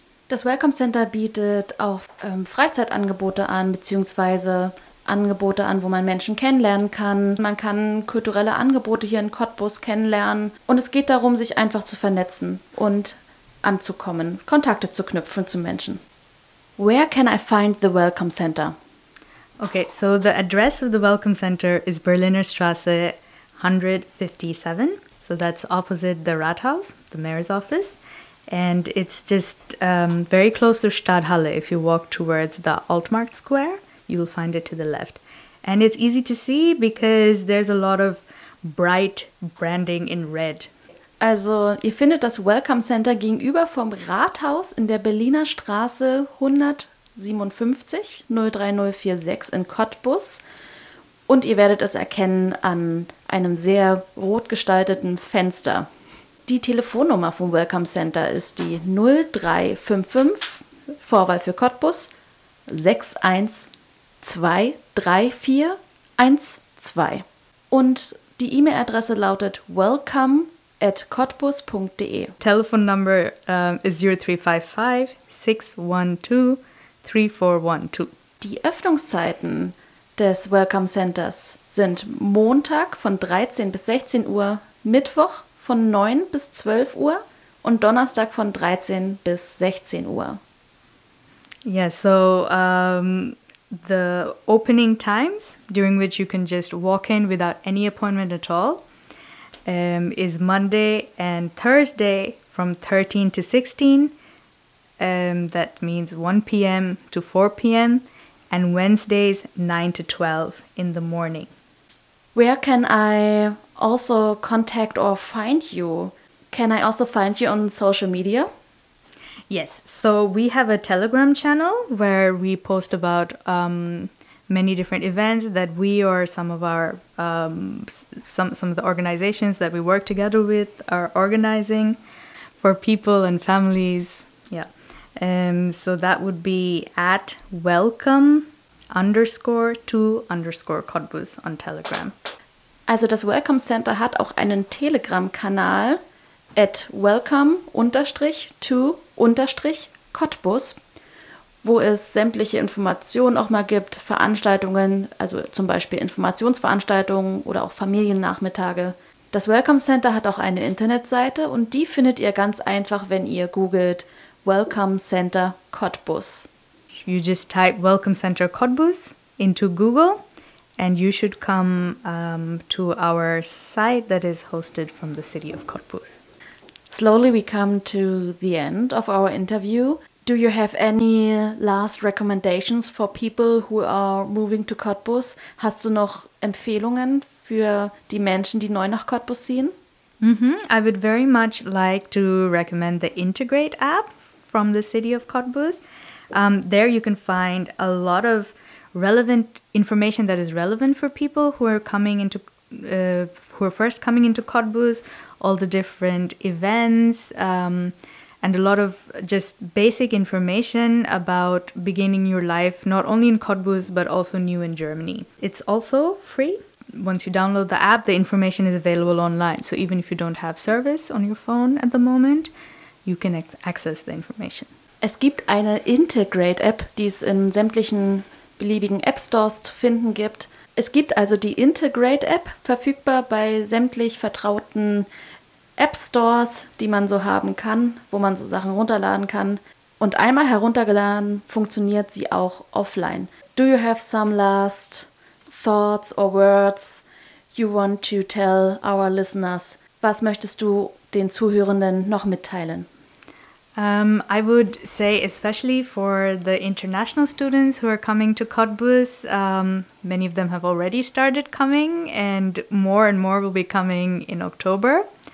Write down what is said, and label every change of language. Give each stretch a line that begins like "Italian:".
German: Das Welcome Center bietet auch Freizeitangebote an, beziehungsweise Angebote an, wo man Menschen kennenlernen kann. Man kann kulturelle Angebote hier in Cottbus kennenlernen und es geht darum, sich einfach zu vernetzen und anzukommen, Kontakte zu knüpfen zu Menschen.
English: Where can I find the Welcome Center? Okay, so the address of the Welcome Center is Berliner Straße 157, so that's opposite the Rathaus, the mayor's office, and it's just very close to Stadthalle. If you walk towards the Altmarkt Square, you'll find it to the left. And it's easy to see because there's a lot of bright branding in red.
German: Also, ihr findet das Welcome Center gegenüber vom Rathaus in der Berliner Straße 157, 03046 in Cottbus. Und ihr werdet es erkennen an einem sehr rot gestalteten Fenster. Die Telefonnummer vom Welcome Center ist die 0355, Vorwahl für Cottbus, 6123412. Und die E-Mail-Adresse lautet welcome@cottbus.de.
English: Telephone number is 0355-612-3412.
German: Die Öffnungszeiten des Welcome Centers sind Montag von 13 bis 16 Uhr, Mittwoch von 9 bis 12 Uhr und Donnerstag von 13 bis 16 Uhr.
English: Yes, yeah, so the opening times during which you can just walk in without any appointment at all is Monday and Thursday from 13 to 16. That means 1 p.m. to 4 p.m. and Wednesdays 9 to 12 in the morning. Where can I also contact or find you? Can I also find you on social media? Yes, so we have a Telegram channel where we post about many different events that we or some of our some of the organizations that we work together with are organizing for people and families. Yeah, so that would be at welcome_to_Cottbus on Telegram.
German: Also das Welcome Center hat auch einen Telegram-Kanal @welcome_to_Cottbus, wo es sämtliche Informationen auch mal gibt, Veranstaltungen, also zum Beispiel Informationsveranstaltungen oder auch Familiennachmittage. Das Welcome Center hat auch eine Internetseite und die findet ihr ganz einfach, wenn ihr googelt Welcome Center Cottbus.
English: You just type Welcome Center Cottbus into Google and you should come to our site that is hosted from the city of Cottbus. Slowly we come to the end of our interview. Do you have any last recommendations for people who are moving to Cottbus?
German: Hast du noch Empfehlungen für die Menschen, die neu nach Cottbus ziehen? Mm-hmm.
English: I would very much like to recommend the Integrate app from the city of Cottbus. There you can find a lot of relevant information that is relevant for people who are coming into Cottbus, all the different events, and a lot of just basic information about beginning your life, not only in Cottbus, but also new in Germany. It's also free. Once you download the app, the information is available online. So even if you don't have service on your phone at the moment, you can access the information.
German: Es gibt eine Integrate-App, die es in sämtlichen beliebigen App-Stores zu finden gibt. Es gibt also die Integrate-App, verfügbar bei sämtlich vertrauten App-Stores, die man so haben kann, wo man so Sachen runterladen kann. Und einmal heruntergeladen, funktioniert sie auch offline.
English: Do you have some last thoughts or words you want to tell our listeners?
German: Was möchtest du den Zuhörenden noch mitteilen?
English: I would say, especially for the international students who are coming to Cottbus, many of them have already started coming, and more will be coming in October.